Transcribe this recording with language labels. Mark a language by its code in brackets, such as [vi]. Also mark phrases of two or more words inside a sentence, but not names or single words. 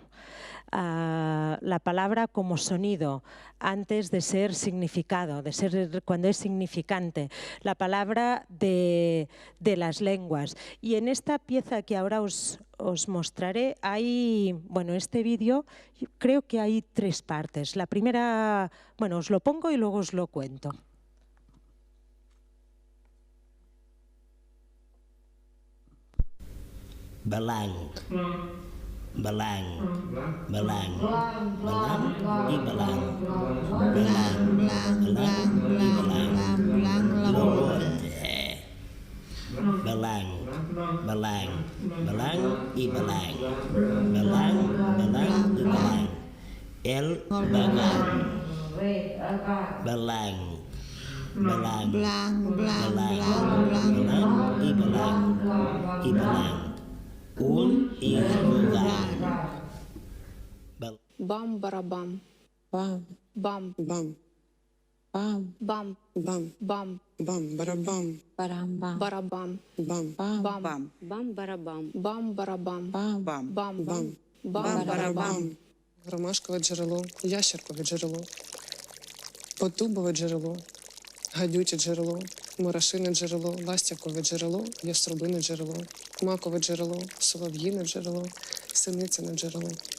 [es] La palabra como sonido, antes de ser significado, de ser cuando es significante, la palabra de las lenguas. Y en esta pieza que ahora os mostraré, hay, bueno, este vídeo creo que hay 3 partes. La primera, bueno, os lo pongo y luego os lo cuento. Balang, balang, balang, balang i balang, balang, balang i balang, balang, balang, balang i balang, balang, balang i balang, el balang, balang, balang, balang, balang i balang. Un y lugar. Bam barabam. Bam. Bam. Bam. Bam. Bam. Bam. Bam. Bam. Barabam. Барам-бам. Barabam. Bam. Bam. Bam. Бам-барабам. Bam barabam. Bam. Bam. Bам. Bam Бам. barabam. [uk] Ромашкове джерело, ящеркове джерело, потубове джерело, гадюче джерело, мурашине джерело, ластівкове джерело, яструбине джерело, макове джерело, солов'їне джерело, синицяне джерело.